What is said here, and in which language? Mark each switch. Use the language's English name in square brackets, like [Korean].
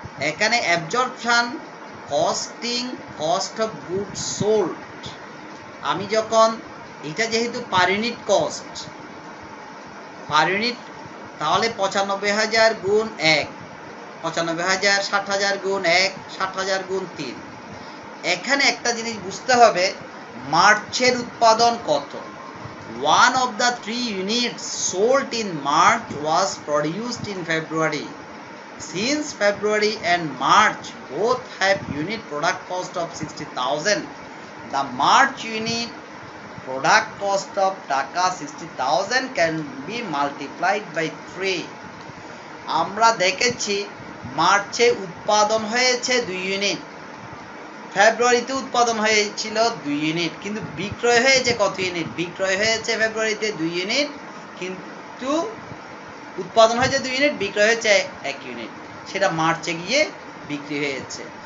[Bangla] এখানে absorption costing cost of goods sold, আমি যখন এটা যেহেতু per unit cost, per unit, তাহলে 95,000 গুণ 1, 95,000, 60,000 গুণ 1, 60,000 গুণ 3। এখানে একটা জিনিস বুঝতে হবে, মার্চের উৎপাদন কত। [English] 1 of the 3 units sold in March was produced in February. Since February and March both have unit product cost of 60,000, the March unit product cost of taka 60,000 can be multiplied by 3. [Bangla] আমরা দেখেছি মার্চে উৎপাদন হয়েছে 2 ইউনিট, ফেব্রুয়ারিতে উৎপাদন হয়েছিল 2 unit, কিন্তু বিক্রয় হয়েছে কত ইউনিট? বিক্রয় হয়েছে ফেব্রুয়ারিতে 2 ইউনিট, কিন্তু উৎপাদন হয়েছে 2 ইউনিট, বিক্রয় হয়েছে 1 ইউনিট, সেটা মার্চে গিয়ে বিক্রি হয়েছে।